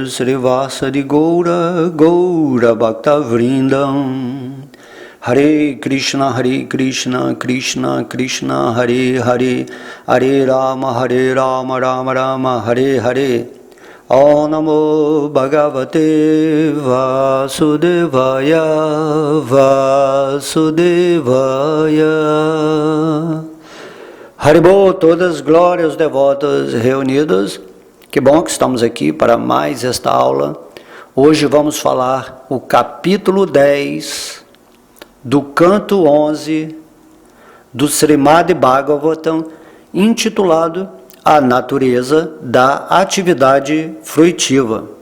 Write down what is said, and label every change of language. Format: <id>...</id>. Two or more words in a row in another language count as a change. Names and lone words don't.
<sa>Sri Vasadi Gaura Gaura Bhakta Vrindam Hare Krishna Krishna Krishna Hare Hare Hare Rama Rama Rama Hare Hare Om Namo Bhagavate Vasudevaya Vasudevaya.</sa> <pt>Haribol, todas as glórias devotas reunidas. Que bom que estamos aqui para mais esta aula. Hoje vamos falar o capítulo 10 do canto 11 do Srimad Bhagavatam, intitulado A Natureza da Atividade Fruitiva.</pt>